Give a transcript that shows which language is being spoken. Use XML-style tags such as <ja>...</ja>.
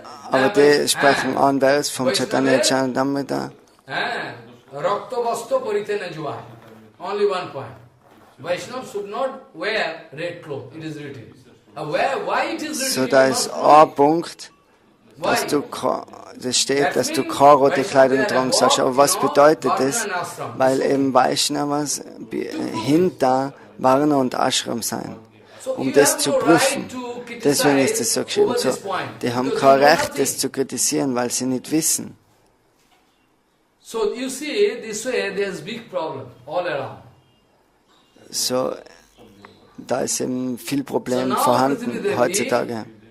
<de>Aber die sprechen an, wer ist vom Chaitanya Charitamrita?</de> <sa>Rakta vasto paritena juai.</sa> <en>Only one point. Vaishnava should not wear red clothes. It is written. Why it is written?</en> <de>So da ist ein Punkt, dass das steht, dass du keine rote Kleidung tragen sollst. Aber was bedeutet das? Weil eben Vaishnavas hinter Varna und Ashram sein, um das zu prüfen. Deswegen ist es so geschrieben. So, die haben kein Recht, das zu kritisieren, weil sie nicht wissen.</de> <en>So you see, this way there's big problem all around.</en> <de>So, da ist eben viel Problem vorhanden heutzutage.</de>